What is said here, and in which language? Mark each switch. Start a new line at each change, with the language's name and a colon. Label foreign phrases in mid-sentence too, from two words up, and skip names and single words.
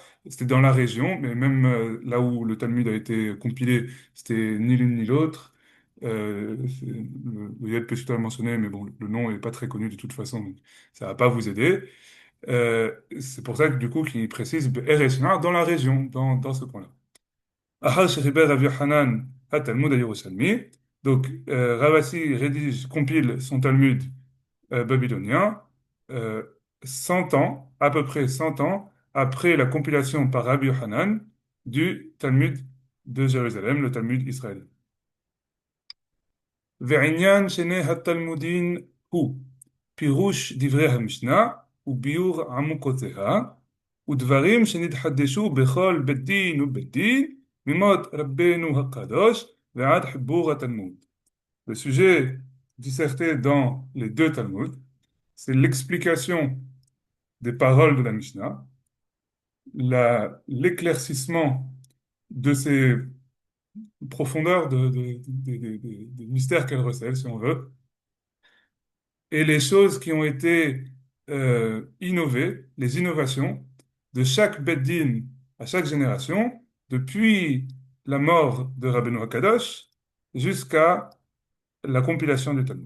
French: C'était dans la région, mais même là où le Talmud a été compilé, c'était ni l'une ni l'autre. Le Yad Peshuta a mentionné, mais bon, le nom n'est pas très connu de toute façon, donc ça va pas vous aider. C'est pour ça que du coup, qu'il précise Be'er Shinar dans la région, dans ce coin-là.
Hebrew: אחר שחיבר רב יוחנן התלמוד הירושלמי.
French: Donc, Ravasi rédige, compile son Talmud babylonien 100 ans, à peu près 100 ans, après la compilation par Rabbi Yochanan du Talmud de Jérusalem, le Talmud israélien.
Hebrew: ועניין שני התלמודין הוא פירוש דברי המשנה וביאור עמוקותיה, ודברים שנתחדשו בכל בית דין ובית דין, ממות רבנו הקדוש ועד חיבור התלמוד.
French: Le sujet disserté dans les deux Talmuds, c'est l'explication des paroles de la Mishnah, l'éclaircissement de ces profondeurs des mystères qu'elle recèle, si on veut, et les choses qui ont été innovées, les innovations de chaque Beddin à chaque génération, depuis la mort de Rabbeinu Hakadosh jusqu'à la compilation du Talmud.